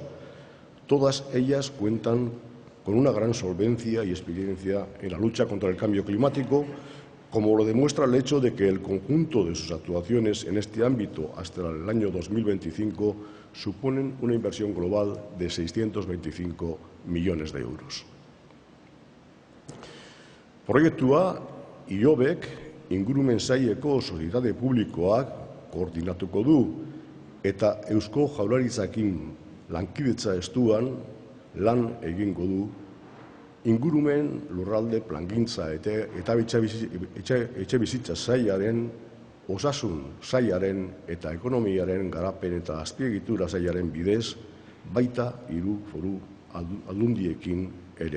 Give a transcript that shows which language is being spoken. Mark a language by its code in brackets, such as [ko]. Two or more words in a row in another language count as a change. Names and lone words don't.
[es] Todas ellas cuentan con una gran solvencia y experiencia en la lucha contra el cambio climático, como lo demuestra el hecho de que el conjunto de sus actuaciones en este ámbito hasta el año 2025 suponen una inversión global de 625 millones de euros. [eu] Proiektua IOBek, Ingurumen Saileko Sozietate Publikoak koordinatuko du eta Eusko Jaurlaritzarekin lankidetza estuan lan egingo du ingurumen, lurralde, plangintza eta etxebizitza sailaren, osasun sailaren eta ekonomiaren garapen eta azpiegitura sailaren bidez, baita 3 foru aldundiekin ere.